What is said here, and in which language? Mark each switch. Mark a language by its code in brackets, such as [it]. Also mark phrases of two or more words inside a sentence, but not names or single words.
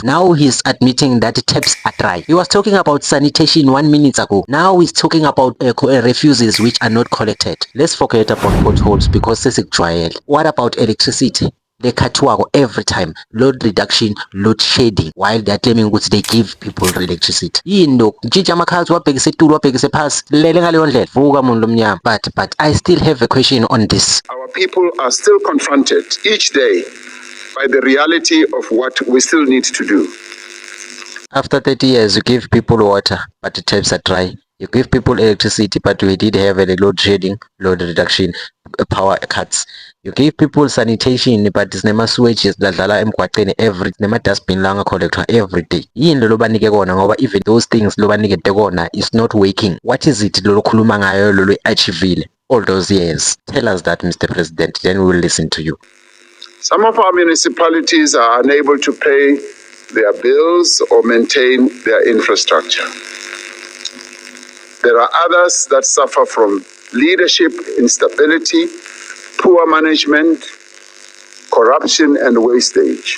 [en] Now he's admitting that taps are dry. He was talking about sanitation 1 minute ago. Now he's talking about refuses which are not collected. Let's forget about potholes because sesikujwayele. What about electricity? Lekhathiwako every time, load reduction, load shedding, while they are claiming ukuthi they give people electricity. [zu] Yini lokhu? Ntshintshi amakhathi wabhekise etulo wabhekise phasi lele ngaleyo ndlela. Vuka muntu lomnyama. [en] But I still have a question on this. Our people are still confronted each day by the reality of what we still need to do. After 30 years, you give people water, but the taps are dry. You give people electricity, but we did have a load shedding, load reduction, power cuts. You give people sanitation, but [zu] sinema sewage ladlala emgwaqeni nema dustbin la collector [en] every day. [zu] Yini lo banike kona ngoba [en] even those things [zu] lo banikete kona [en] is not working. What is it [zu] lo khuluma ngayo lo achievile [en] all those years? Tell us that, Mr. President, then we will listen to you. Some of our municipalities are unable to pay their bills or maintain their infrastructure. There are others that suffer from leadership instability, poor management, corruption, and wastage.